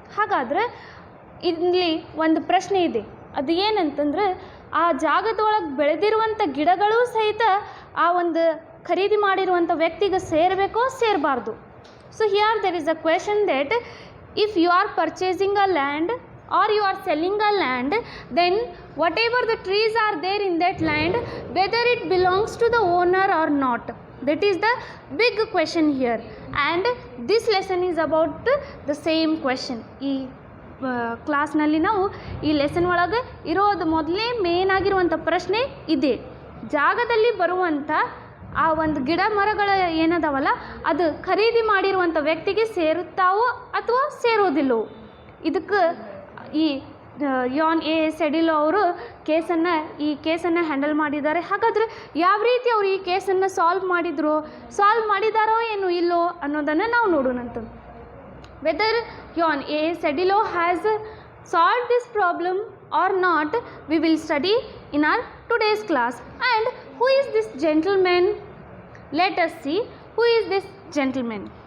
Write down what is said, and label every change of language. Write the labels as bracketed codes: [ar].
[kn] ಹಾಗಾದ್ರೆ ಇಲ್ಲಿ ಒಂದು ಪ್ರಶ್ನೆ ಇದೆ. ಅದು ಏನಂತಂದ್ರೆ, ಆ ಜಾಗದೊಳಗೆ ಬೆಳೆದಿರುವಂಥ ಗಿಡಗಳು ಸಹಿತ ಆ ಒಂದು ಖರೀದಿ ಮಾಡಿರುವಂಥ ವ್ಯಕ್ತಿಗೆ ಸೇರಬೇಕೋ ಸೇರಬಾರ್ದು. [en] So here there is a question that if you are purchasing a land or you are selling a land, then whatever the trees are there in that land, whether it belongs to the owner or not, that is the big question here. And this lesson is about the same question. [kn] ಈ ಕ್ಲಾಸ್ನಲ್ಲಿ ನಾವು ಈ lesson ಒಳಗೆ ಇರೋದು ಮೊದಲೇ main ಆಗಿರುವಂಥ ಪ್ರಶ್ನೆ ಇದೆ. ಜಾಗದಲ್ಲಿ ಬರುವಂಥ ಆ ಒಂದು ಗಿಡ ಮರಗಳು ಏನದಾವಲ್ಲ, ಅದು ಖರೀದಿ ಮಾಡಿರುವಂಥ ವ್ಯಕ್ತಿಗೆ ಸೇರುತ್ತಾವೋ ಅಥವಾ ಸೇರೋದಿಲ್ಲವೋ, ಇದಕ್ಕೆ ಈ ಜಾನ್ ಎ ಸೆಡಿಲೋ ಅವರು ಈ ಕೇಸನ್ನು ಹ್ಯಾಂಡಲ್ ಮಾಡಿದ್ದಾರೆ. ಹಾಗಾದರೆ ಯಾವ ರೀತಿ ಅವರು ಈ ಕೇಸನ್ನು ಸಾಲ್ವ್ ಮಾಡಿದಾರೋ ಏನೋ ಇಲ್ಲೋ ಅನ್ನೋದನ್ನು ನಾವು ನೋಡೋಣಂತ. [en] Whether John A Sedillo has solve this problem or not, we will study in our today's class. And who is this gentleman? Let us see who is this gentleman.